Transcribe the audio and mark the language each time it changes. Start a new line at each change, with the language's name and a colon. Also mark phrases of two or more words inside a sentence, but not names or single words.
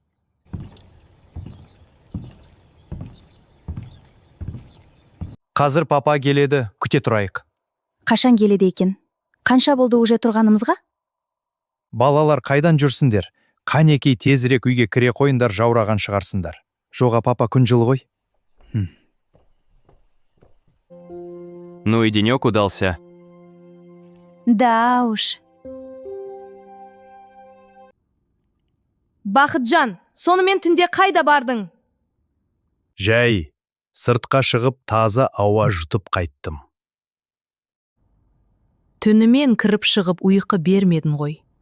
Kazakh: Қазір папа келеді, күте тұрайық. Қашан келеді екен? Қанша болды уже тұрғанымызға? Балалар қайдан жүрсіңдер? Қанекей тезірек үйге кіре қойындар, жаураған шығарсыңдар. Жоға папа күн жылы ғой.
Russian: Ну и денек удался. Да уж.
Kazakh: Бақытжан, сонымен түнде қайда бардың? Жәй, сыртқа шығып таза ауа жұтып қайттым. Түнімен кіріп шығып ұйқы бермедің ғой.